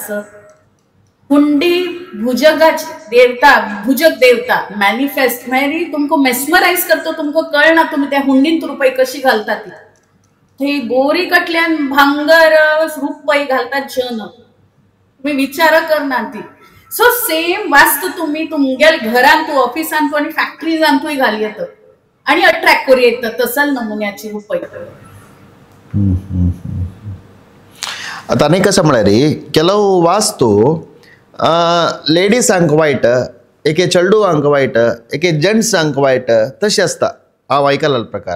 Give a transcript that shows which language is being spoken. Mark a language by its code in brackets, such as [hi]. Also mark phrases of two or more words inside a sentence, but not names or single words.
[kok] हुंडी भुजगाची देवता भुजग देवता मॅनिफेस्ट मागीर तुमकां मेस्मरायज करता. तुमकां कळना तुम्ही त्या हुंडीन रुपये कशी घालता ती. थंय बोरी कडल्यान भांगर रुपय घालतात जन तुम्ही विचार करना ती. [en] so same [kok] वास्तू तुम्ही तुमगेल घरांत ऑफिसांत आणि फॅक्टरीजांतूय घाली येतं आणि अट्रॅक्ट करू येतं तसल नमुन्याची रुपय. आता आनी कशें म्हळ्यार ಕೆಲವು वास्तू लेडीसांक वायट, एके चेडूवांक वायट, एके जेंट्सांक वायट तशें आसता. हांव आयकलां प्रकार.